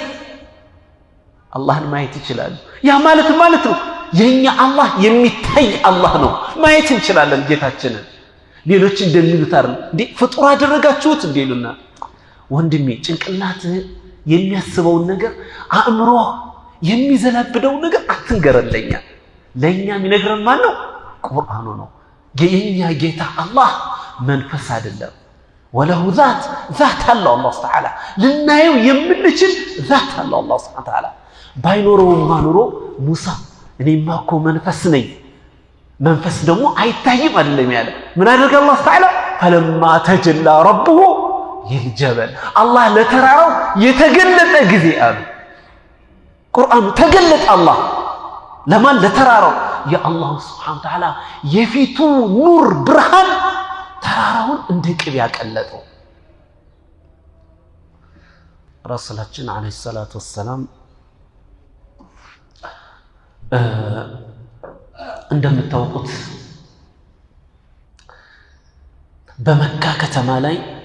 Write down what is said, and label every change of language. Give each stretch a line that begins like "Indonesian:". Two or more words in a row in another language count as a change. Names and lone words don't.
Amharic: አላህን ማየት ይችላሉ ያ ማለት ነው የኛ አላህ የሚታይ አላህ ነው ማየት እንችላለን ጌታችንን ሌሎች እንደሚሉት አይደል እንዴ ፍጡር አደረጋችሁት እንደሉና ወንድሜ ጭንቅላት የሚያስበውን ነገር አእምሮ የሚዘላብደው ነገር አትንገረለኛ ለኛ የሚነግረን ማን ነው ቁርአኑ ነው የኛ ጌታ አላህ መንፈስ አይደለም ወለሁ
Arabic: ذات الله الله
Amharic: تعالى ልናየው የምንችል
Arabic: ذات الله الله سبحانه وتعالى
Amharic: ባይኖረው ማኖሮ ሙሳ እኔማ እኮ መንፈስ ነኝ መንፈስ ደግሞ አይታይም አይደለም ያለ ምን አደረገ አላህ تعالى
Arabic: فلما تجلى ربه للجبل الله
Amharic: ለተራራው የተገለጠ ጊዜ አሉ ቁርአኑ ተገለጠ አላህ ለማን ለተራራው የአላህ
Arabic: سبحانه وتعالى
Amharic: የፊቱ ኑር ብርሃን ተራራውን እንደ ቅቤ ያቀለጠው ረሱላችን
Arabic: عليه الصلاة والسلام
Amharic: እንደምታውቁት በመካ ከተማ ላይ